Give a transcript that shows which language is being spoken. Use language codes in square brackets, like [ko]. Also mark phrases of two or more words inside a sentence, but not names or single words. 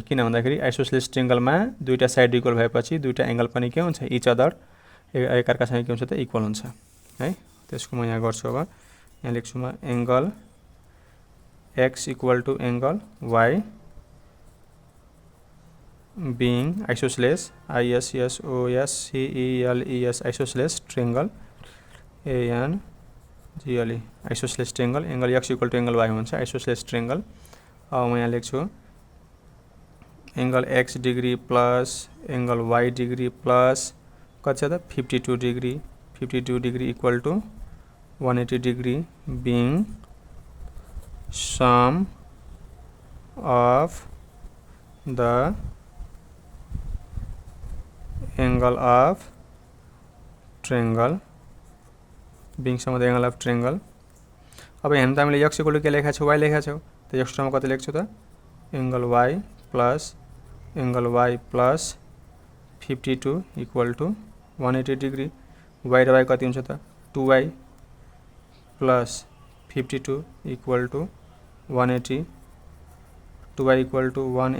[ne] किन भन्दाखेरि [en] isosceles triangle [ne] मा दुईटा [en] side equal [ne] भएपछि दुईटा एंगल पनि के हुन्छ [en] each other [ne] एकअर्कासँग के हुन्छ त इक्वल हुन्छ है। त्यसको म यहाँ गर्छु। अब यहाँ लेख्छु म [en] angle x equal to angle y being isosceles ISOSCELES isosceles triangle ANGLE isosceles triangle angle x equal to angle y [ne] हुन्छ [en] isosceles triangle। [ne] अब म यहाँ लेख्छु [en] angle x degree plus angle y degree plus [ne] कति छ त [en] 52 degree equal to 180 degree being sum of the angle of triangle being sum of the angle of triangle। [ne] अब यहाँ त हामीले [en] x equal to [ne] के लेखा छ y लेखा छ त x ठाउँमा कति लेख्छु त [en] angle y plus angle y plus 52 equal to 180 degree [ne] y र y कति हुन्छ त [en] 2y plus 52 equal to 180 2y equal to